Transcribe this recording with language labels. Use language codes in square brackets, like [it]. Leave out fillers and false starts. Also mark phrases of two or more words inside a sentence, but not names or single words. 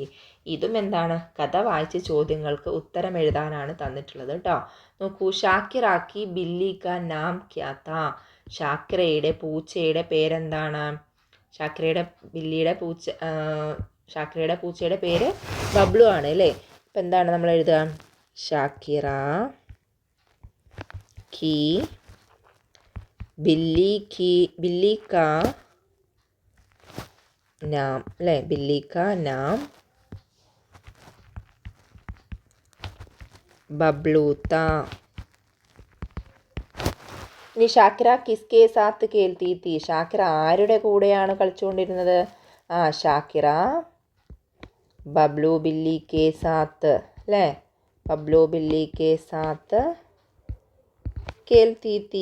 [ml] ഇതും എന്താണ്, കഥ വായിച്ച് ചോദ്യങ്ങൾക്ക് ഉത്തരം എഴുതാനാണ് തന്നിട്ടുള്ളത് കേട്ടോ. [hi] നോക്കൂ, शाकिरा की बिल्ली का नाम क्या था. [ml] ഷാക്കിറയുടെ പൂച്ചയുടെ പേരെന്താണ്? ഷാക്കിറയുടെ പൂച്ചയുടെ പേര് ബബ്ലു ആണ് അല്ലേ. അപ്പം എന്താണ് നമ്മൾ എഴുതുക? ഷാക്കിറ [hi] की बिल्ली का नाम [ml] अല്ലേ, [hi] बिल्ली का नाम बबलू था. ഇനി ഷാക്കിറ किसके साथ खेलती थी. [ml] ഷാക്കിറ ആരുടെ കൂടെയാണ് കളിച്ചുകൊണ്ടിരുന്നത്? ഷാക്കിറ ബബ്ലു [hi] बिल्ली के साथ [ml] അല്ലേ, ബബ്ലു [hi] बिल्ली के साथ खेलती थी.